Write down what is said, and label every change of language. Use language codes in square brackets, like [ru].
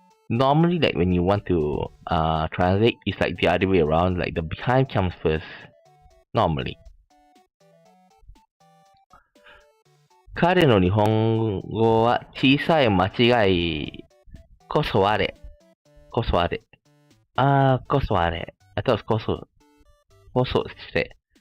[en] Normally, like when you want to translate, it's like the other way around. Like the behind comes first. Normally. [ja] 彼の日本語は小さい間違いこそあれ。こそあれ。こそあれ。 [en] I thought it was こそして。